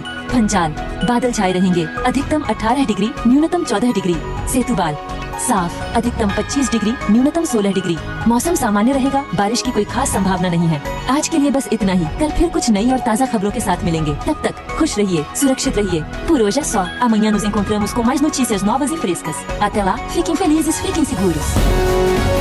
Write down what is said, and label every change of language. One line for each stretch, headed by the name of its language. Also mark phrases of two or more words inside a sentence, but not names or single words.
Hindi: फंजाल, बादल छाए रहेंगे, अधिकतम 18 डिग्री, न्यूनतम 14 डिग्री। सेतुबाल, साफ, अधिकतम 25 डिग्री, न्यूनतम 16 डिग्री। मौसम सामान्य रहेगा, बारिश की कोई खास संभावना नहीं है। आज के लिए बस इतना ही। कल फिर कुछ नई और ताज़ा खबरों के साथ मिलेंगे। तब तक खुश रहिए, सुरक्षित रहिए.
Portuguese: Por hoje é só. Amanhã nos encontramos com mais notícias novas e frescas. Até lá, fiquem felizes, fiquem seguros.